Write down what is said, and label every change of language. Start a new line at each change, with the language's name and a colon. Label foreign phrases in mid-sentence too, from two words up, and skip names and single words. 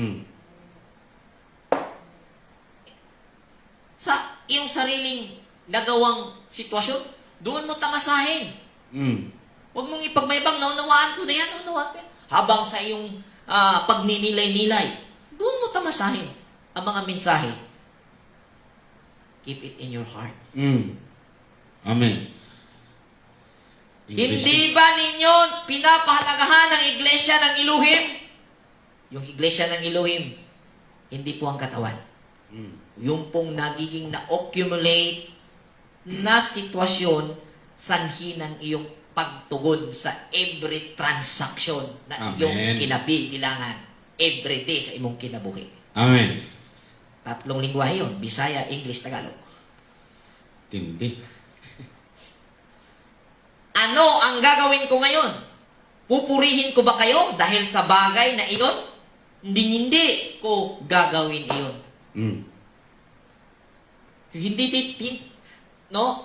Filipino: Sa iyong sariling nagawang sitwasyon, doon mo tamasahin. Huwag mong ipagmaybang, naunawaan ko na yan, naunawaan ko yan. Habang sa iyong pagninilay-nilay, doon mo tamasahin ang mga mensahe.
English: Keep it in your heart.
Filipino: Amen. Hindi ba ninyo pinapahalagahan ng iglesia ng Elohim? Yung iglesia ng Elohim, hindi po ang katawan. Yung pong nagiging na-accumulate na sitwasyon sanhi ng iyong pagtugon sa
English: every transaction
Filipino: na iyong kinabibilangan
English: every day
Cebuano: sa imong kinabuhi.
Filipino: Amen. 3 lingwahe yun, Bisaya, English, Tagalog. Tindi. Ano ang gagawin ko ngayon? Pupurihin ko ba kayo dahil sa bagay na iyon? Hindi ko gagawin iyon. No?